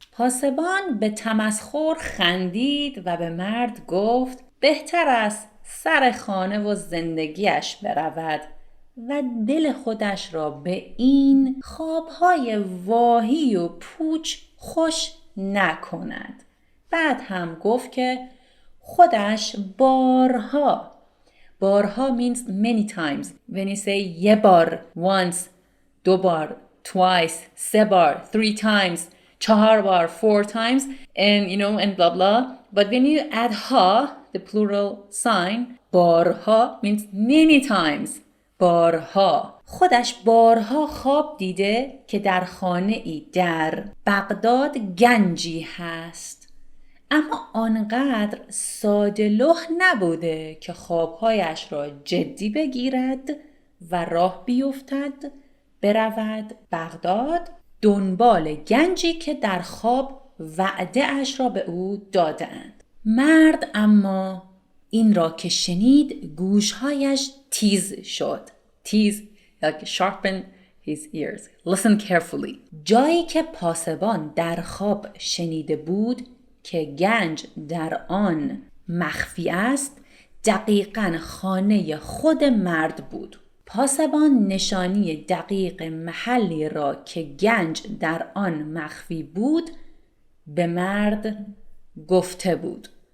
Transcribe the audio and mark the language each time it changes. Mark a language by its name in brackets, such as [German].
[Persian] پاسبان به تمسخر خندید و به مرد گفت بهتر است سر خانه و زندگیش برود و دل خودش را به این خوابهای واهی و پوچ خوش نکند. بعد هم گفت که خودش بارها [English] means many times. When you say [Persian] یه بار [English] once, [Persian] دو بار [English] twice, [Persian] سه بار [English] three times, [Persian] چهار بار [English] four times, and and blah blah. But when you add ha, the plural sign, بارها means many times. [Persian] بارها. خودش بارها خواب دیده که در خانه ای در بغداد گنجی هست. اما آنقدر ساده لوح نبوده که خوابهایش را جدی بگیرد و راه بیفتد برود بغداد دنبال گنجی که در خواب وعده اش را به او دادند. مرد اما این را که شنید گوشهایش تیز شد. [English] تیز like sharpen his ears. Listen carefully. [Persian] جایی که پاسبان در خواب شنیده بود که گنج در آن مخفی است دقیقاً خانه خود مرد بود. پاسبان نشانی دقیق محلی را که گنج در آن مخفی بود به مرد گفته بود.